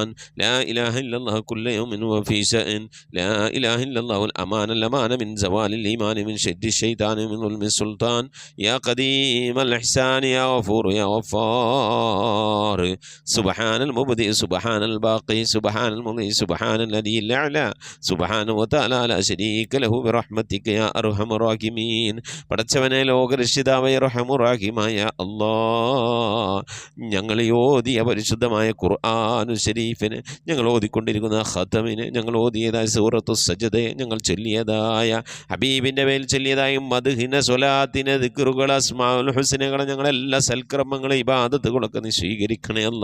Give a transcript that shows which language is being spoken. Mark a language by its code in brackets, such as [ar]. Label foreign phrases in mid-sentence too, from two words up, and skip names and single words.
[ar] لا إله إلا الله كل يوم وفي شأن. لا إله إلا الله الأمان من زوال الإيمان من شد الشيطان من ظلم السلطان. يا قديم الإحسان يا غفور يا غفار الغفار سبحان المبدئ سبحان الباقي سبحان المضي سبحان الذي الأعلى سبحانه وتعالى لا شريك له برحمتك يا أرحم الراحمين [ml] പടച്ചവനെ ലോകരക്ഷിതാവായ റഹമുറാഹിമായ അല്ലാഹ് ഞങ്ങൾ ഓതിയ പരിശുദ്ധമായ ഖുർആൻ ശരീഫിന് ഞങ്ങൾ ഓതിക്കൊണ്ടിരിക്കുന്ന ഖതമിന് ഞങ്ങൾ ഓതിയതായ സൂറത്തു സജദയെ ഞങ്ങൾ ചൊല്ലിയതായ ഹബീബിൻ്റെ മേൽ ചൊല്ലിയതായ മദ്ഹിന സ്വലാത്തിന് ദിക്റുകൾ [ar] الأسماء الحسنى [ml] ഞങ്ങളെല്ലാ സൽക്കർമ്മങ്ങളും ഇബാദത്തുകളൊക്കെ നീ സ്വീകരിക്കണേ അല്ല.